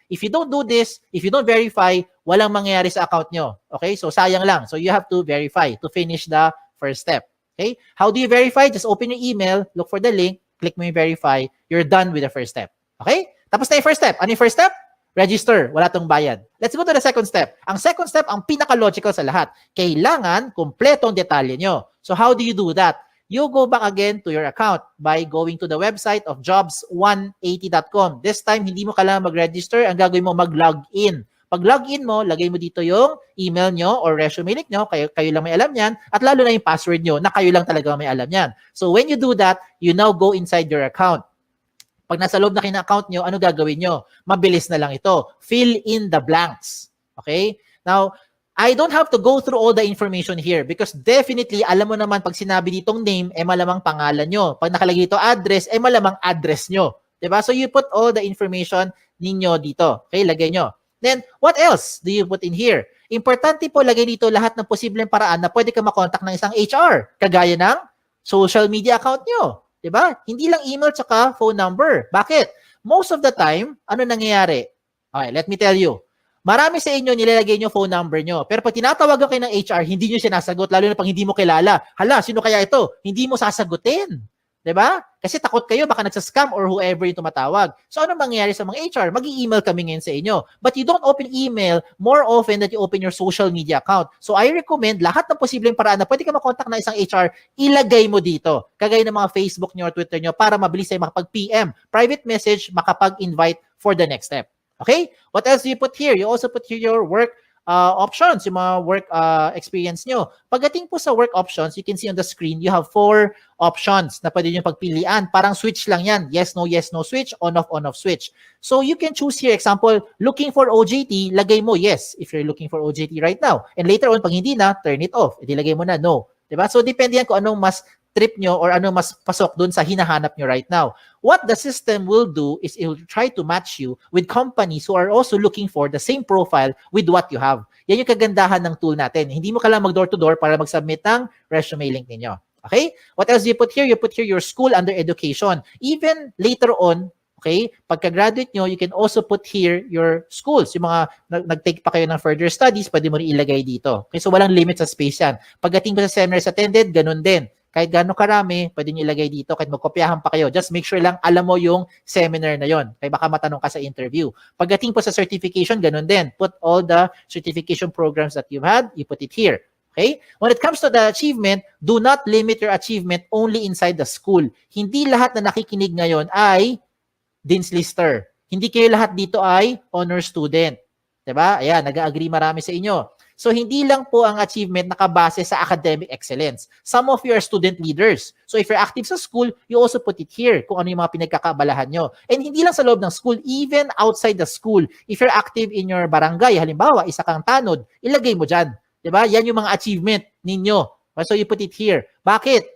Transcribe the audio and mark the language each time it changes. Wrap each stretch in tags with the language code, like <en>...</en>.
<en>If you don't do this, if you don't verify,</en> <tl>walang mangyayari sa account nyo. Okay? So sayang lang.</tl> <en>So you have to verify to finish the first step. Okay? How do you verify? Just open your email, look for the link, click</en> <tl>mo yung</tl> <en>verify, you're done with the first step.</en> <tl>Okay? Tapos na yung first step. Ano yung first step? Register. Wala tong bayad.</tl> <en>Let's go to the second step.</en> <tl>Ang second step, ang pinaka-logical sa lahat. Kailangan kumpletong detalye nyo.</tl> <en>So how do you do that? You go back again to your account by going to the website of jobs180.com.</en> <tl>This time, hindi mo kailangan mag-register. Ang gagawin mo, mag-login. Pag login mo, lagay mo dito yung email nyo or resume link nyo, kayo lang may alam yan, at lalo na yung password nyo na kayo lang talaga may alam yan.</tl> <en>So when you do that, you now go inside your account.</en> <tl>Pag nasa loob na kina-account nyo, ano gagawin nyo? Mabilis na lang ito.</tl> <en>Fill in the blanks. Okay? Now, I don't have to go through all the information here because definitely,</en> <tl>alam mo naman pag sinabi ditong name, malamang pangalan nyo. Pag nakalagay dito address, malamang address nyo. Diba?</tl> <en>So you put all the information</en> <tl>ninyo dito. Okay, lagay nyo.</tl> <en>Then, what else do you put in here?</en> <tl>Importante po, lagay dito lahat ng posibleng paraan na pwede ka makontak ng isang HR. Kagaya ng social media account nyo. Diba? Hindi lang email tsaka phone number. Bakit?</tl> <en>Most of the time,</en> <tl>ano nangyayari?</tl> <en>Okay, let me tell you.</en> <tl>Marami sa inyo nilalagay nyo phone number nyo. Pero pag tinatawagan kayo ng HR, hindi nyo sinasagot, lalo na pag hindi mo kilala. Hala, sino kaya ito? Hindi mo sasagutin. Diba? Kasi takot kayo, baka nagsascam or whoever yung tumatawag. So ano mangyayari sa mga HR? Mag-i-email kami ngayon sa inyo.</tl> <en>But you don't open email more often than you open your social media account. So I recommend</en> <tl>lahat ng posibleng paraan na pwede ka makontak na isang HR, ilagay mo dito. Kagaya ng mga Facebook nyo or Twitter nyo para mabilis tayo makapag-PM.</tl> <en>Private message, makapag-invite for the next step. Okay? What else do you put here? You also put here your work options,</en> <tl>yung mga work experience nyo. Pagdating po sa work options,</tl> <en>you can see on the screen, you have 4 options</en> <tl>na pwede nyo pagpilian. Parang switch lang yan.</tl> <en>Yes, no switch, on, off switch. So you can choose here, example, looking for OJT,</en> <tl>lagay mo</tl> <en>yes, if you're looking for OJT right now.</en> <tl>And later on, pag hindi na,</tl> <en>turn it off.</en> <tl>Edi lagay mo na no. Diba? So depende yan kung anong mas trip nyo or ano mas pasok dun sa hinahanap nyo right now.</tl> <en>What the system will do is it will try to match you with companies who are also looking for the same profile with what you have.</en> <tl>Yan yung kagandahan ng tool natin. Hindi mo kailangan mag-door-to-door para mag-submit ng resume link ninyo. Okay?</tl> <en>What else do you put here? You put here your school under education. Even later on, okay,</en> <tl>pagka-graduate nyo,</tl> <en>you can also put here your schools.</en> <tl>Yung mga nag-take pa kayo ng further studies, pwede mo rin ilagay dito. Okay, so walang limit sa space yan. Pagdating mo sa seminars attended, ganun din. Kahit gaano karami, pwede nyo ilagay dito. Kahit magkopyahan pa kayo.</tl> <en>Just make sure</en> <tl>lang alam mo yung seminar na yon. Kaya baka matanong ka sa interview. Pagdating po sa certification, ganun din.</tl> <en>Put all the certification programs that you've had, you put it here. Okay? When it comes to the achievement, do not limit your achievement only inside the school.</en> <tl>Hindi lahat na nakikinig ngayon ay Dean's Lister. Hindi kayo lahat dito ay honor student. Diba? Ayan, nag-agree marami sa inyo. So, hindi lang po ang achievement nakabase sa academic excellence.</tl> <en>Some of you are student leaders. So, if you're active sa school, you also put it here</en> <tl>kung ano yung mga pinagkakabalahan nyo.</tl> <en>And hindi lang sa loob ng school, even outside the school. If you're active in your barangay,</en> <tl>halimbawa, isa kang tanod, ilagay mo dyan. Diba? Yan yung mga achievement ninyo.</tl> <en>So, you put it here.</en> <tl>Bakit?</tl>